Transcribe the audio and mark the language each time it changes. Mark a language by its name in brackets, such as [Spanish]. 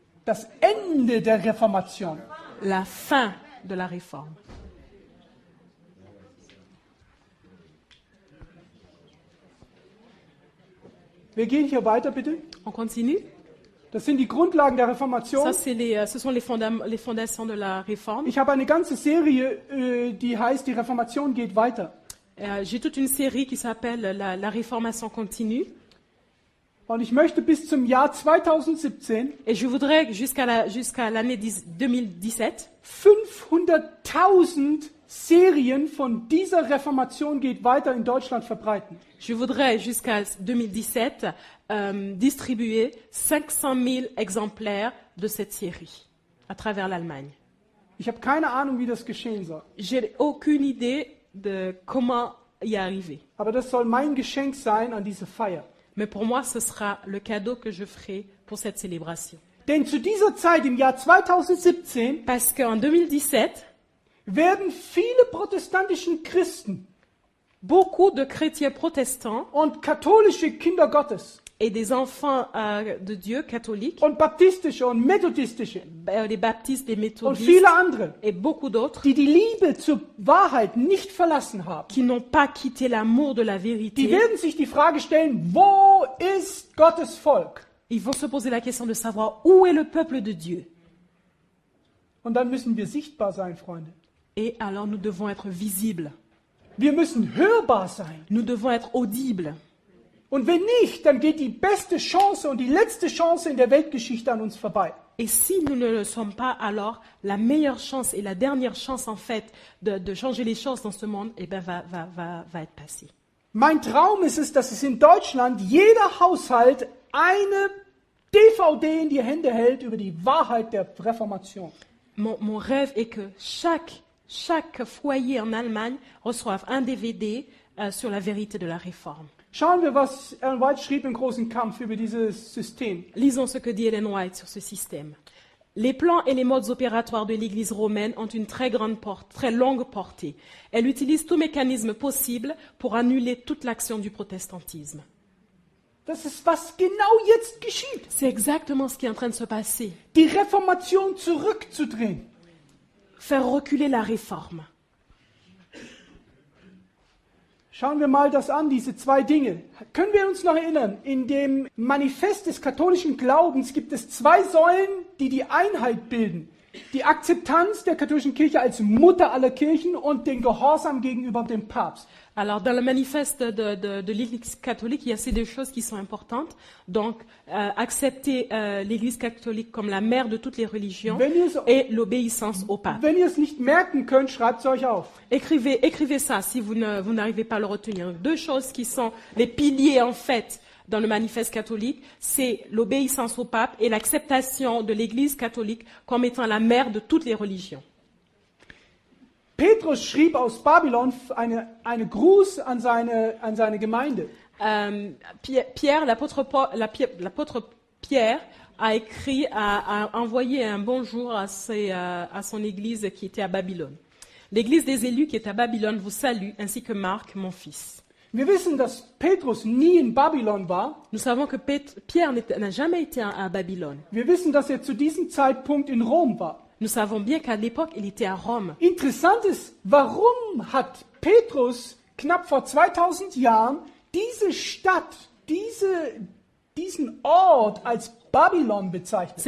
[German] Das Ende der Reformation. [French] La fin de la réforme. [German] Wir gehen hier weiter, bitte. [French] On continue. [German] Das sind die Grundlagen der Reformation. [French] Ça, ce sont les fondations de la réforme. [German] Ich habe eine ganze Serie, die heißt, die Reformation geht weiter. [French] J'ai toute une série qui s'appelle la réformation continue. [German] Und ich möchte bis zum Jahr 2017 [French] Et je voudrais jusqu'à l'année 2017 [German] 500.000 Serien von dieser Reformation geht weiter in Deutschland verbreiten. [French] Je voudrais jusqu'à 2017 distribuer 500 000 exemplaires de cette série à travers l'Allemagne. [German] Ich habe keine Ahnung, wie das geschehen soll. [French] J'ai aucune idée de comment y arriver. [German] Aber das soll mein Geschenk sein an diese Feier. [French] Mais pour moi, ce sera le cadeau que je ferai pour cette célébration. [German] Denn zu dieser Zeit, im Jahr 2017, [French] Parce qu'en 2017, [German] werden viele protestantischen Christen [French] beaucoup de chrétiens protestants [German] und katholische Kinder Gottes [French] et des enfants de Dieu catholiques, [German] und baptistische und methodistische [French] des baptistes, des [German] und [French] méthodistes [German] viele andere, [French] et beaucoup d'autres [German] die die Liebe zur Wahrheit nicht verlassen haben, [French] qui n'ont pas quitté l'amour de la [German] die [French] vérité, [German] werden sich die Frage stellen, wo ist Gottes Volk? [French] ils vont se poser la question de savoir où est le peuple de Dieu. [German] Und dann müssen wir sichtbar sein, Freunde. [French] Et alors nous devons être visibles, [German] Wir müssen hörbar sein. [French] nous devons être audibles. [German] Und wenn nicht, dann geht die beste Chance und die letzte Chance in der Weltgeschichte an uns vorbei. [French] Et si nous ne le sommes pas, alors la meilleure chance et la dernière chance en fait de changer les choses dans ce monde va être passée. [German] Mein Traum ist es, dass es in Deutschland jeder Haushalt eine DVD in die Hände hält über die Wahrheit der Reformation. [French] Mon rêve est que chaque foyer en Allemagne reçoive un DVD sur la vérité de la réforme. [German] Schauen wir, was Ellen White schrieb im großen Kampf über dieses System. [French] Lisons ce que dit Ellen White sur ce système. Les plans et les modes opératoires de l'Église romaine ont une très longue portée. Elle utilise tout mécanisme possible pour annuler toute l'action du protestantisme. [German] Das ist, was genau jetzt geschieht. [French] C'est exactement ce qui est en train de se passer. [German] Die Reformation zurückzudrehen. [French] Faire reculer la réforme. [German] Schauen wir mal das an, diese zwei Dinge. Können wir uns noch erinnern, in dem Manifest des katholischen Glaubens gibt es zwei Säulen, die die Einheit bilden. Die Akzeptanz der katholischen Kirche als Mutter aller Kirchen und den Gehorsam gegenüber dem Papst. [French] Alors, dans le manifeste de l'Église catholique, il y a ces deux choses qui sont importantes. Donc, accepter l'Église catholique comme la mère de toutes les religions et l'obéissance au pape. [German] Wenn ihr es nicht merken könnt, schreibt es euch auf. [French] Écrivez ça si vous n'arrivez pas à le retenir. Deux choses qui sont les piliers, en fait, dans le manifeste catholique, c'est l'obéissance au pape et l'acceptation de l'Église catholique comme étant la mère de toutes les religions. [German] Petrus schrieb aus Babylon eine Gruß an seine Gemeinde. [French] Pierre, l'apôtre Pierre a écrit, a envoyé un bonjour à son église qui était à Babylone. L'église des élus qui est à Babylone vous salue, ainsi que Marc, mon fils. [German] Wir wissen, dass Petrus nie in Babylon war. [French] Nous savons que Pierre n'a jamais été à Babylone. [German] Wir wissen, dass zu diesem Zeitpunkt in Rom war. [French] Nous savons bien qu'à l'époque, il était à Rome. [German] Interessant ist, warum hat Petrus knapp vor 2000 Jahren diese Stadt, diesen Ort als Babylon bezeichnet?